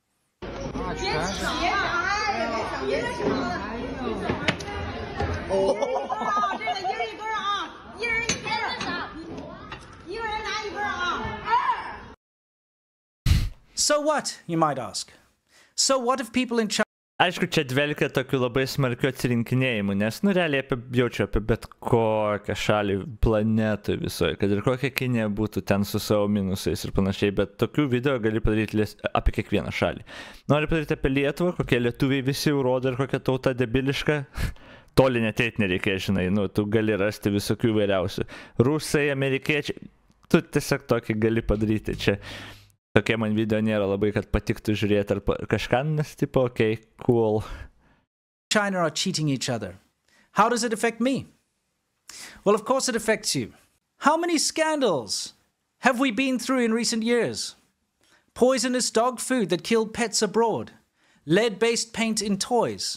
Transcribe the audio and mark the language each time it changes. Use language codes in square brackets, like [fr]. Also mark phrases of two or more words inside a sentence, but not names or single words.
[en] So what, you might ask? So what if people in China... [lt] Aišku, čia dvelkia tokiu labai smarkiu atsirinkinėjimu, nes, nu, realiai jaučiu apie bet kokią šalį planetui visoje, kad ir kokia Kinija būtų ten su savo minusais ir panašiai, bet tokių video gali padaryti apie kiekvieną šalį. Nori padaryti apie Lietuvą, kokie lietuviai visi rodo ir kokia tauta debiliška, toli neteit nereikia, žinai, nu, tu gali rasti visokių vairiausių. Rusai, amerikiečiai, tu tiesiog tokį gali padaryti čia. Tokie man video nėra labai, kad patiktų žiūrėti ar kažką, nes tipo, [en] okay, cool. China are cheating each other. How does it affect me? Well, of course it affects you. How many scandals have we been through in recent years? Poisonous dog food that killed pets abroad. Lead-based paint in toys.